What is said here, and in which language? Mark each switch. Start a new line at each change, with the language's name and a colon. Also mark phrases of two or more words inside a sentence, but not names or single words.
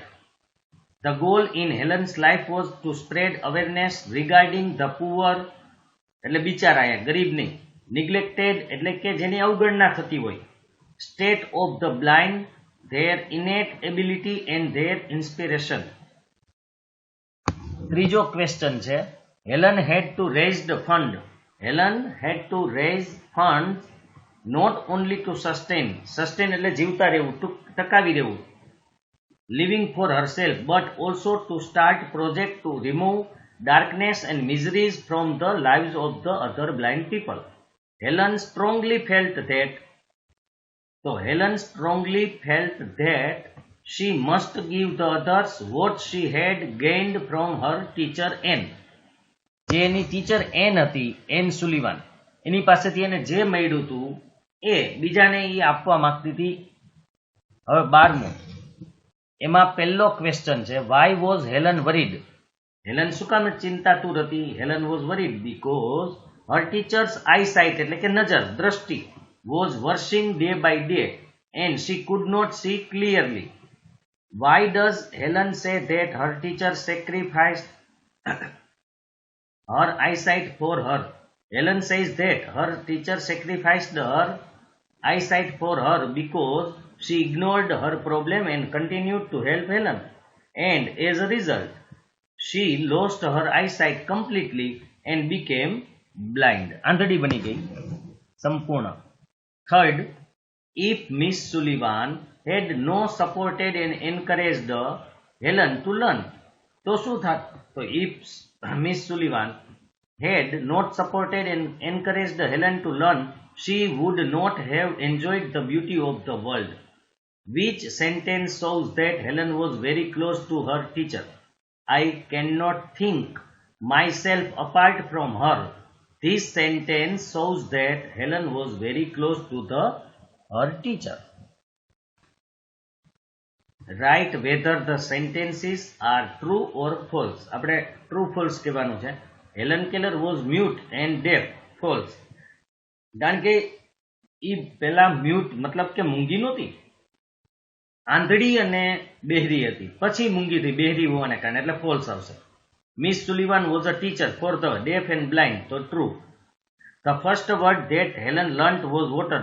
English: the goal in Helen's life was to spread awareness regarding the poor,
Gujarati: એટલે બિચારા ગરીબ નહીં.
English: neglected
Gujarati: એટલે કે જેની અવગણના થતી હોય.
English: state of the blind, their innate ability and their inspiration.
Gujarati: ત્રીજો ક્વેશ્ચન છે,
English: Helen had to raise the fund. Helen had to raise funds not only to sustain
Gujarati: એટલે જીવતા રહેવું, ટકાવી રહેવું,
English: living for herself, but also to start project to remove darkness and miseries from the lives of the other blind people. Helen strongly felt that she must give the others what she had gained from her teacher Anne.
Gujarati: જે એની ટીચર એન હતી, એન સુલિવાન, એની પાસેથી એને જે મળ્યું હતું એ બીજાને એ આપવા માંગતી હતી. હવે 12મું, એમાં પહેલો ક્વેશ્ચન છે,
English: why was Helen worried?
Gujarati: હેલન શું કામ ચિંતાતુર હતી?
English: Helen was worried because her teacher's eyesight
Gujarati: એટલે કે નજર, દ્રષ્ટિ,
English: was worsening day by day and she could not see clearly. why does Helen say that her teacher sacrificed her eyesight for her? Helen says that her teacher sacrificed her eyesight for her because she ignored her problem and continued to help Helen, and as a result she lost her eyesight completely and became blind.
Gujarati: આંધળી બની ગઈ સંપૂર્ણ.
English: Third, if Miss Sullivan had no supported and encouraged Helen to learn,
Gujarati: તો શું થાત?
English: તો if Miss Sullivan had not supported and encouraged Helen to learn, she would not have enjoyed the beauty of the world. Which sentence shows that Helen was very close to her teacher? I cannot think myself apart from her. This sentence shows that Helen was very close to her teacher. Write whether the sentences are true or false.
Gujarati: આપણે
English: true false
Gujarati: કહેવાનું છે.
English: Helen Keller was mute and deaf. False.
Gujarati: કારણ કે એ પેલા મ્યુટ મતલબ કે મૂંગી નહોતી, આંધળી અને બહેરી હતી, પછી મૂંગી થઈ બહેરી હોવાને કારણે, એટલે ફોલ્સ આવશે.
English: Miss Sullivan was a teacher for the deaf and blind, તો true. the first word that Helen learnt was water.